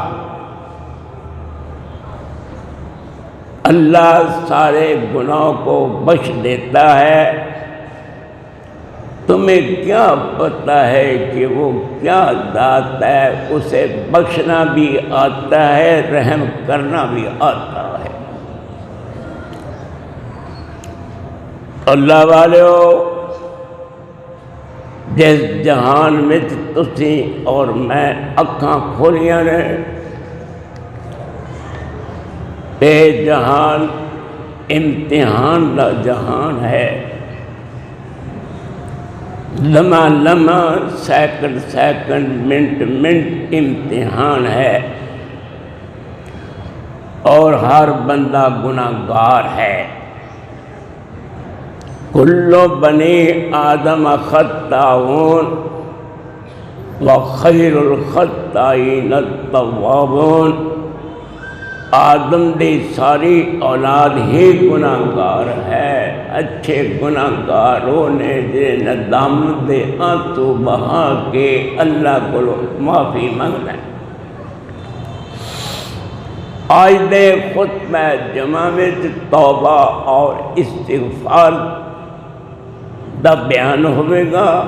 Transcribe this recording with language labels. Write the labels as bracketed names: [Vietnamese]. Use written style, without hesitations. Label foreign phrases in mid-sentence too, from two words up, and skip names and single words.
[Urdu] اللہ سارے گناہوں کو بخش دیتا ہے تمہیں کیا پتہ ہے کہ وہ کیا ذات ہے اسے بخشنا بھی آتا ہے رحم کرنا بھی آتا ہے [Punjabi] اللہ والو جس جہان میں تسی اور میں اکھاں کھولیاں نے [Urdu] اے جہان امتحان کا جہان ہے لمحہ لمحہ سیکنڈ سیکنڈ منٹ منٹ امتحان ہے اور ہر بندہ گناہگار ہے [Arabic] کل بنی آدم خطاؤون وخیر الخطائین التوابون [Punjabi] آدم دی ساری اولاد ہی گناہگار ہے. اچھے گناہگاروں نے ندامت دے آنسو بہا کے اللہ کو معافی منگنا ہے. آج دے خطبہ جمعہ میں توبہ اور استغفار دا بیان ہوئے گا.